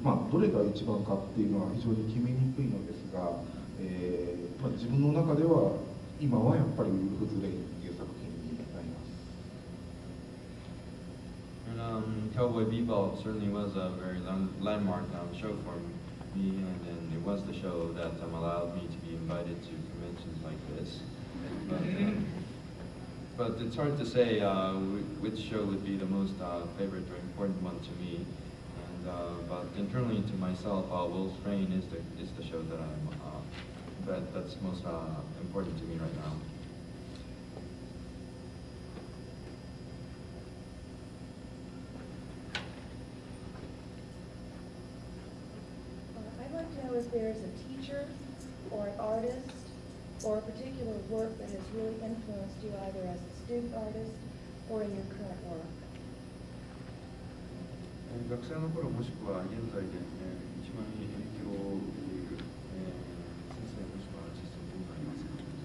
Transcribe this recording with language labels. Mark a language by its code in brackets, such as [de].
[ja] どれが一番かっていうのは非常に決めにくいのですが、自分の中では今はやっぱりウルフズレインっていう作品になります。 [en] Cowboy Bebop certainly was a very landmark show for me, and it was the show that allowed me to be invited to conventions like this. But it's hard to say which show would be the most favorite or important one to me. But internally to myself, Wolf's Rain is the show that that's most important to me right now. I'd like to know if there's a teacher or an artist or a particular work that has really influenced you either as a student artist or in your current work. [ja] 学生の頃もしくは現在で、一番影響を受けている、先生もしくはアーティストどうなりますか？